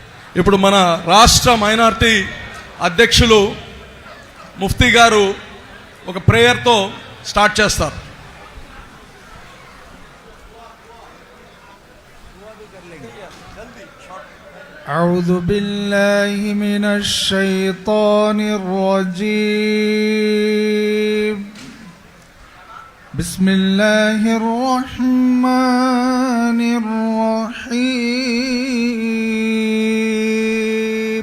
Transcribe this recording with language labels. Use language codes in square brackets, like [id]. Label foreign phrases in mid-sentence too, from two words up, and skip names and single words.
[te] ఇప్పుడు మన రాష్ట్ర మైనారిటీ అధ్యక్షులు ముఫ్తీ గారు ఒక ప్రేయర్తో స్టార్ట్ చేస్తారు. [ar] أعوذ بالله من الشيطان الرجيم. بسم الله الرحمن الرحيم.